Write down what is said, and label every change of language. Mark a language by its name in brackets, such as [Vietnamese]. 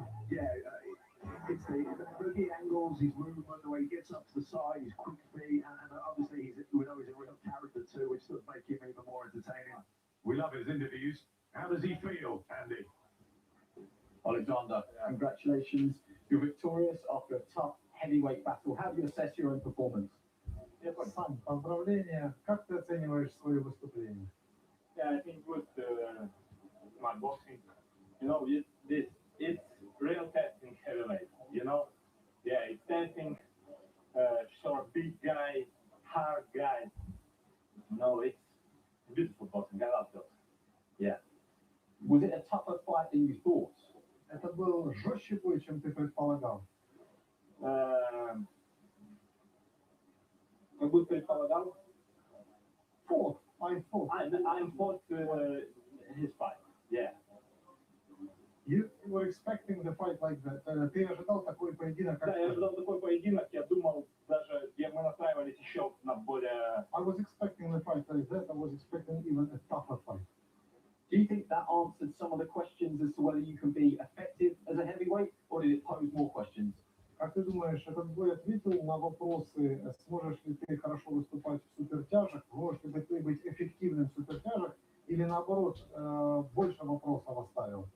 [English] Yeah, it's the boogie angles, his movement, the way he gets up to the side, his quick feet, and obviously we know he's a real character too, which does make him even more entertaining. We love his interviews. How does he feel, Andy? Alexander, congratulations. You're victorious after a tough heavyweight battle. How do you assess your own performance? [Russian] Сам, поздравления. Как ты оцениваешь свое выступление? [English] Yeah, I think with my boxing, it's real testing heavyweight, Yeah, it's testing, short, big guy, hard guy. It's beautiful boxing. I love those. Yeah. Was it a tougher fight than you thought? [Russian] Это был жестче бой, чем ты предполагал. Как бы предполагал, [English] I thought. I'm fought his fight. Yeah. You were expecting the fight like that. [Russian] Ты ожидал такой поединок, как Да, я ожидал такой поединок. Я думал, даже мы настраивались еще на более. [English] I was expecting the fight like that. I was expecting even a tougher fight. Do you think that answered some of the questions as to whether you can be effective as a heavyweight, or did it pose more questions? [Russian] Как ты думаешь, этот бой ответил на вопросы, сможешь ли ты хорошо выступать в супертяжах, можешь ли ты быть эффективным в супертяжах, или наоборот, больше вопросов оставил?